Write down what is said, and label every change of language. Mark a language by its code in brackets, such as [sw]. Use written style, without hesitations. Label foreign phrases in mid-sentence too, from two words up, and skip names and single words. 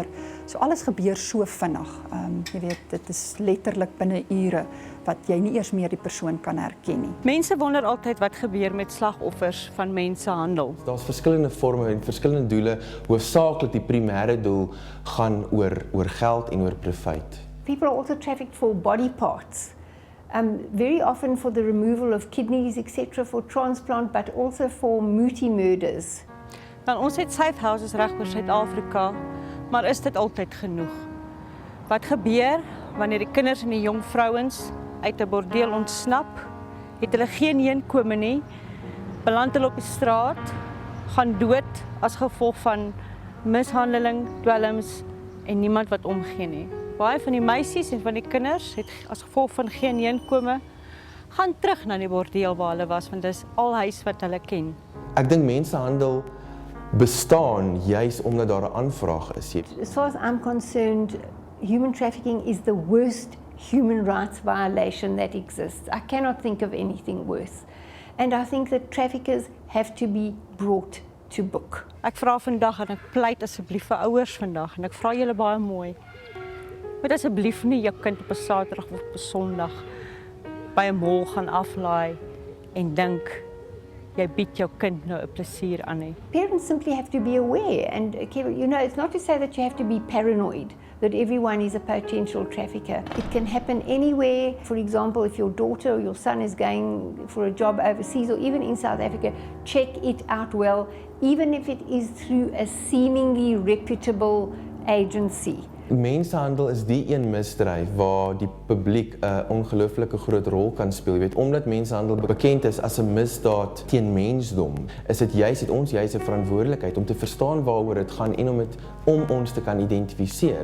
[af] So alles gebeur so vinnig. Jy weet, dit is letterlik binne ure wat jy nie eers meer die persoon kan herken nie. Mense wonder altyd wat gebeur met slagoffers van mensenhandel. Daar's verskillende forme en verskillende doele. Hoofsaaklik die primêre doel gaan oor geld en oor profijt. [en] People are also trafficked for body parts. Very often for the removal of kidneys, etc., for transplant, but also for multi-murders. [af] Want ons het [en] safe houses [af] reg oor Suid-Afrika, maar is dit altyd genoeg? Wat gebeur wanneer die kinders en die jong vrouens uit 'n bordeel ontsnap, het hulle geen heenkome nie, beland hulle op die straat, gaan dood as gevolg van mishandeling, dwelms en niemand wat omgee nie. Baie van die meisies en van die kinders het as gevolg van geen heenkome gaan terug na die bordeel waar hulle was, want dis al huis wat hulle ken. Ek dink mensenhandel bestaan juis omdat daar 'n aanvraag is. [en] As far as I'm concerned, human trafficking is the worst human rights violation that exists. I cannot think of anything worse. And I think that traffickers have to be brought to book. [af] Ek vra vandag en ek pleit asseblief vir ouers vandag en ek vra julle baie mooi. Moet asseblief nie jou kind op 'n Saterdag of op 'n Sondag by 'n mall gaan aflaai en dink jy bied jou kind nou 'n plesier aan nie. [en] Parents simply have to be aware, and you know, it's not to say that you have to be paranoid that everyone is a potential trafficker. It can happen anywhere. For example, if your daughter or your son is going for a job overseas or even in South Africa, check it out well, even if it is through a seemingly reputable agency. [af] Mensenhandel is die een misdryf waar die publiek 'n ongelooflike groot rol kan speel. Jy weet, omdat mensenhandel bekend is as 'n misdaad teen mensdom, is dit juis ons 'n verantwoordelikheid om te verstaan waaroor dit gaan en om ons te kan identifiseer.